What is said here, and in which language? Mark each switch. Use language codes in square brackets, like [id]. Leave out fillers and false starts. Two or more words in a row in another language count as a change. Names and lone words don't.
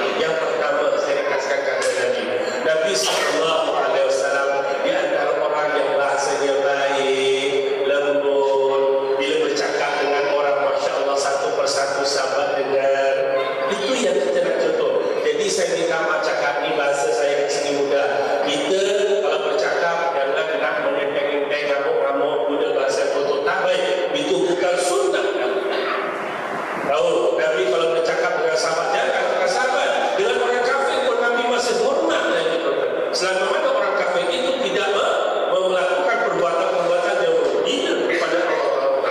[ms] Yang pertama saya kasihkan kata Nabi [ar] صلى الله عليه وسلم [ms] di antara orang yang bahasanya baik, lembut, bila bercakap dengan orang [ar] ما شاء الله [ms] satu persatu sahabat dengar. Itu yang kita nak contoh. Jadi saya minta maaf cakap ni bahasa saya sini mudah. Kita kalau bercakap jangan nak menenteng-enteng ngamuk-ngamuk guna bahasa kotor, tak baik. Itu bukan sunnah Nabi. Tahu Nabi kalau bercakap dengan sahabat jangan dengan sahabat, dengan orang kafir pun Nabi masih hormat lagi. Selama mana orang kafir itu tidak melakukan perbuatan-perbuatan yang menghina kepada Allah.